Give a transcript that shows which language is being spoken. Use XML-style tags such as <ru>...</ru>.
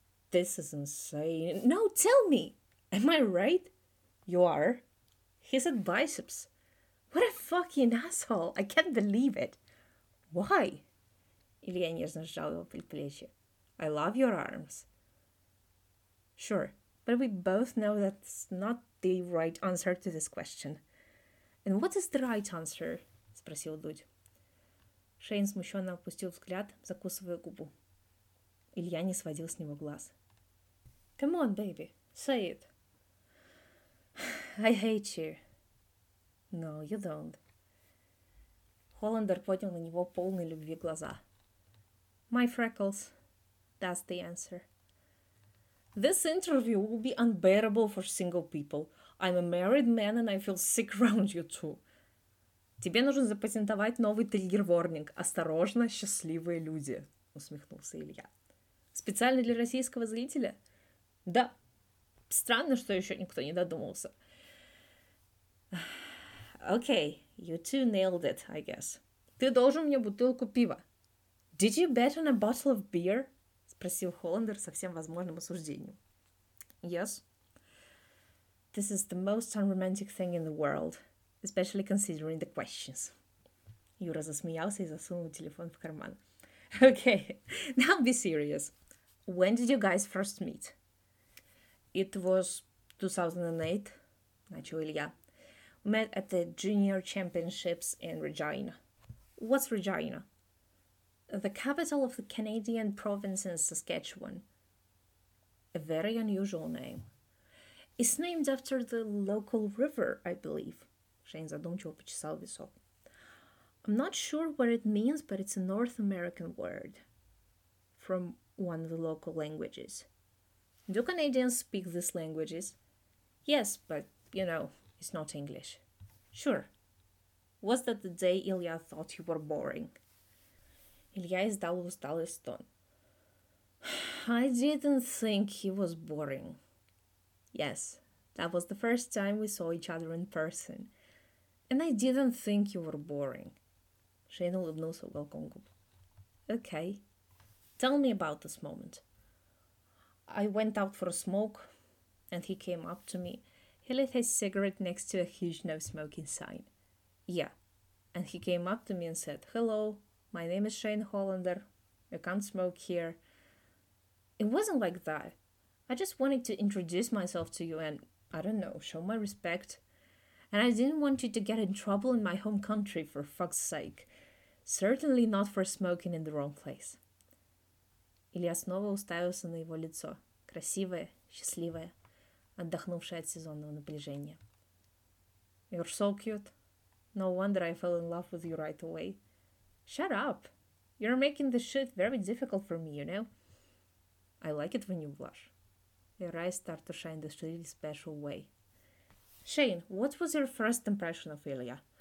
<en>This is insane. No, tell me. Am I right? You are. He said biceps. What a fucking asshole. I can't believe it. Why?</en> <ru>Илья нежно сжал его предплечье.</ru> <en>I love your arms. Sure, but we both know that's not the right answer to this question. And what is the right answer?</en> <ru>Спросил Дудь. Шейн смущенно опустил взгляд, закусывая губу. Илья не сводил с него глаз.</ru> <en>Come on, baby, say it. I hate you. No, you don't.</en> <ru>Холландер поднял на него полные любви глаза.</ru> <en>My freckles. That's the answer. This interview will be unbearable for single people. I'm a married man and I feel sick around you too.</en> <ru>Тебе нужно запатентовать новый триггер-ворнинг. Осторожно, счастливые люди, усмехнулся Илья. Специально для российского зрителя? Да. Странно, что еще никто не додумался.</ru> <en>Okay, you two nailed it, I guess.</en> <ru>Ты должен мне бутылку пива.</ru> <en>Did you bet on a bottle of beer?</en> <ru>Спросил Холландер со всем возможным осуждением.</ru> <en>Yes. This is the most unromantic thing in the world, especially considering the questions.</en> <ru>Юра засмеялся и засунул телефон в карман.</ru> <en>Okay, now be serious. When did you guys first meet? It was 2008,</en> <ru>начал Илья.</ru> <en>Met at the Junior Championships in Regina. What's Regina? The capital of the Canadian province in Saskatchewan. A very unusual name. It's named after the local river, I believe.</en> <ru>Shane задумчиво почесал висок.</ru> <en>I'm not sure what it means, but it's a North American word from one of the local languages. Do Canadians speak these languages? Yes, but, you know, it's not English. Sure. Was that the day Илья thought you were boring?</en> <ru>Илья издал усталый стон.</ru> <en>I didn't think he was boring. Yes, that was the first time we saw each other in person. And I didn't think you were boring.</en> <ru>Шейн улыбнулся уголком губ.</ru> <en>Okay. Tell me about this moment. I went out for a smoke, and he came up to me. He lit his cigarette next to a huge no-smoking sign. Yeah, and he came up to me and said, Hello, my name is Shane Hollander. You can't smoke here. It wasn't like that. I just wanted to introduce myself to you and, I don't know, show my respect. And I didn't want you to get in trouble in my home country, for fuck's sake. Certainly not for smoking in the wrong place.</en> <ru>Илья снова уставился на его лицо, красивое, счастливое, отдохнувшее от сезонного напряжения.</ru> <en>You're so cute. No wonder I fell in love with you right away. Shut up. You're making this shit very difficult for me, you know? I like it when you blush. Your eyes start to shine this really special way. Shane, what was your first impression of Илья?</en>